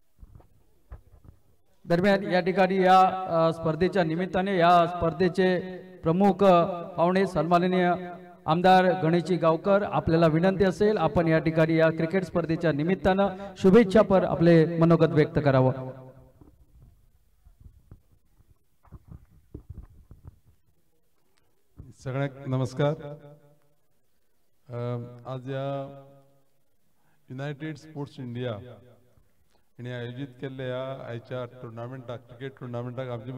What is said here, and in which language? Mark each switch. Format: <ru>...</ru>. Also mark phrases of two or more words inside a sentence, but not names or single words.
<mr>दरम्यान या ठिकाणी या स्पर्धेच्या निमित्ताने या स्पर्धेचे प्रमुख पाहुणे सन्माननीय आमदार गणेशजी गावकर, आपल्याला विनंती असेल आपण या ठिकाणी या क्रिकेट स्पर्धेच्या निमित्तानं शुभेच्छापर आपले मनोगत व्यक्त करावं.</mr> <kok>सगळ्यांक नमस्कार. आज या युनायटेड स्पोर्ट्स इंडिया हांणी आयोजीत केल्ल्या ह्या आयच्या टुर्नामेंटाक,</kok> <en>cricket tournamentाक</en> <kok>आमचे</kok>